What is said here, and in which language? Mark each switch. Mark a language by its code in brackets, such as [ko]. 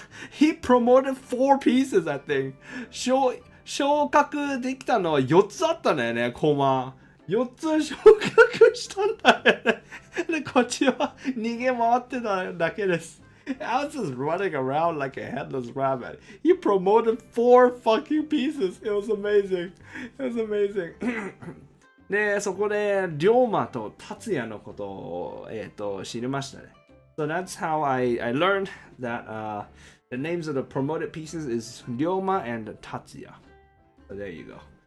[en] He promoted 4 pieces, I think. [ja] 昇格できたのは4つあったんだよね、コマ。 4つ昇格したんだよね。で、こっちは逃げ回ってただけです。 [en] I was just running around like a headless rabbit. He promoted 4 fucking pieces. It was amazing. [ja] で、そこで、龍馬と達也のことを、知りましたね。 [en] So that's how I learned that、the names of the promoted pieces is Ryoma and Tatsuya. So there you go.